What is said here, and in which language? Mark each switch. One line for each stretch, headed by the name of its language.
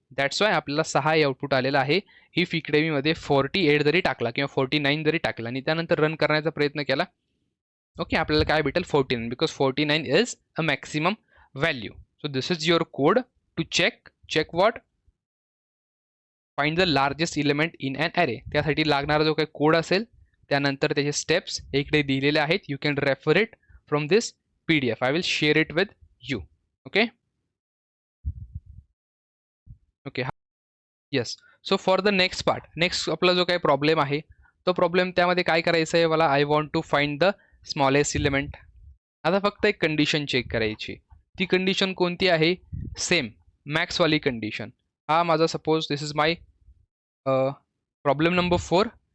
Marathi: That's why आपल्याला 6 हे output आलेलं आहे. इफ इकडे मी मध्ये 48 जरी टाकला किंवा 49 जरी टाकला आणि त्यानंतर रन करण्याचा प्रयत्न केला, ओके, आपल्याला काय भेटेल 49,
English: Because 49 is a maximum value. So this is your code to check what, find the largest element in an array.
Marathi: त्यासाठी लागणारा जो काही कोड असेल त्यानंतर त्याचे स्टेप्स इकडे दिलेले आहेत.
English: You can refer it from this PDF. I will share it with you. Okay. Yes. So for the next part,
Marathi: next आपला जो काही प्रॉब्लेम आहे तो प्रॉब्लेम त्यामध्ये काय करायचं आहे मला,
English: I want to find the smallest element.
Marathi: आता फक्त एक कंडिशन चेक करायची. ती कंडिशन कोणती आहे? Same मॅक्सवाली condition. हा माझा
English: Suppose this is my problem number 4.